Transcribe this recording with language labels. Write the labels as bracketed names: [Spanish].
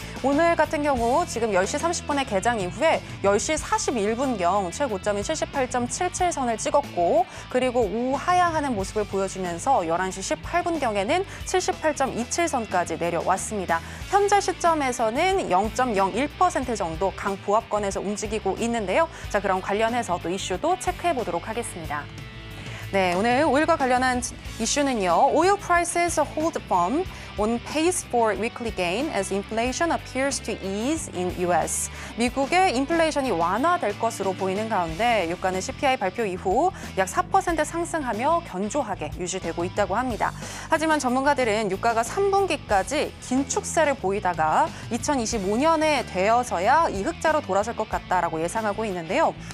[Korean] 오늘 같은 경우 지금 10시 30분의 개장 이후에 10시 41분경 최고점인 78.77선을 찍었고 그리고 우하향하는 모습을 보여주면서 11시 18분경에는 78.27선까지 내려왔습니다. 현재 시점에서는 0.01% 정도 강보합권에서 움직이고 있는데요. 자, 그럼 관련해서 또 이슈도 체크해 보도록 하겠습니다. 네, 오늘 오일과 관련한 이슈는요. [English] Oil prices hold firm on pace for weekly gain as inflation appears to ease in US. [Korean] 미국의 인플레이션이 완화될 것으로 보이는 가운데 유가는 CPI 발표 이후 약 4% 상승하며 견조하게 유지되고 있다고 합니다. 하지만 전문가들은 유가가 3분기까지 긴 축세를 보이다가 2025년에 되어서야 이 흑자로 돌아설 것 같다라고 예상하고 있는데요.